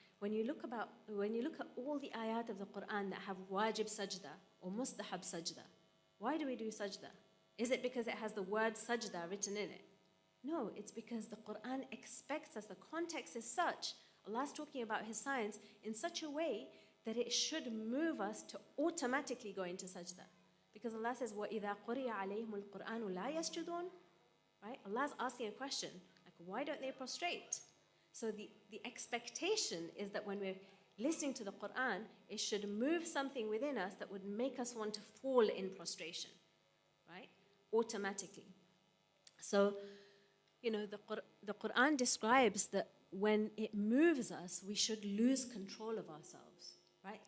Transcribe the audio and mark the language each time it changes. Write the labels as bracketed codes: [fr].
[en] When you look at all the ayat of the Quran that have wajib sajda or mustahab sajda, why do we do sajda? Is it because it has the word sajda written in it? No, it's because the Quran expects us. The context is such. Allah's talking about His signs in such a way that it should move us to automatically go into sajda. Because Allah says, [ar] وَإِذَا قُرِيَ عَلَيْهِمُ الْقُرْآنُ لَا يَسْجُدُونَ. [en] Right? Allah's asking a question, like, why don't they prostrate? So the expectation is that when we're listening to the Quran, it should move something within us that would make us want to fall in prostration, right? Automatically. So, the Quran describes that when it moves us, we should lose control of ourselves, right?